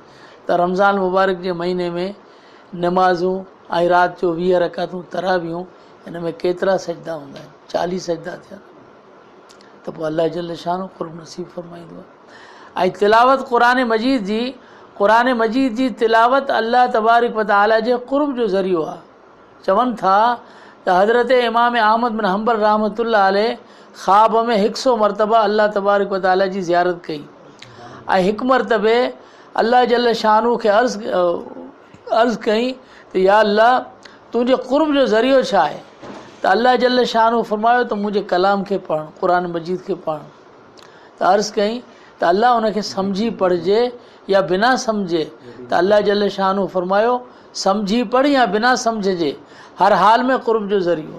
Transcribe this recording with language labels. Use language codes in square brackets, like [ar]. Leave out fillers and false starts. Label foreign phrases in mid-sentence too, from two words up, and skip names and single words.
[sd] त रमज़ान मुबारक जे महीने में नमाज़ूं ऐं राति जो 20 रकातूं तरावियूं, हिन में केतिरा सजदा हूंदा आहिनि, 40 सजदा थिया त पोइ अल्लाह जल शान क़ुर्ब नसीब फरमाईंदो आहे। ऐं तिलावत क़ुरान मजीद जी तिलावत अल्लाह तबारक व तआला जे क़ुर्ब जो ज़रियो आहे। चवनि था त हज़रत इमाम अहमद बिन हंबल रहमतुल्लाह अलैह ख़्वाब में 100 मरतबा अल्लाह तबारक व तआला जी ज़ियारत कई ऐं हिकु मरतबे अल्लाह जल शानू खे अर्ज़ु कई त या अल्लाह तुंहिंजे क़ुर्ब जो ज़रियो छा आहे? त अल्लाह जल शानू फरमायो त मुंहिंजे कलाम खे पढ़, क़ुरान मजीद खे पढ़। त अर्ज़ु कई त अल्लाह उनखे सम्झी पढ़िजे या बिना सम्झे, त अल्लाह जल शानू फरमायो सम्झी पढ़ या बिना सम्झजे, हर हाल में क़ुर्ब जो ज़रियो।